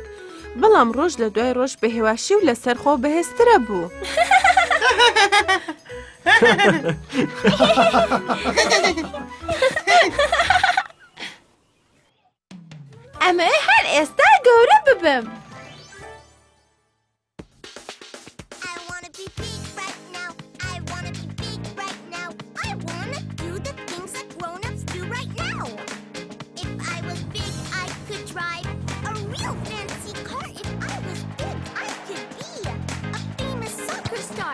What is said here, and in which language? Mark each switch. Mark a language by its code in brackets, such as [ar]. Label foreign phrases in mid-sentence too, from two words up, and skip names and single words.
[ckb] بەڵام ڕۆژ لە دوای ڕۆژ بە هێواشی و لەسەر خۆ بەهێزترە بوو. ئەمە هەر ئێستا گەورە ببم. [en] I wanna be big right now. I wanna be big right now. I wanna do the things that grown-ups do right now. If I was big, I could drive a real fancy car. If I was big, I could be a famous soccer star.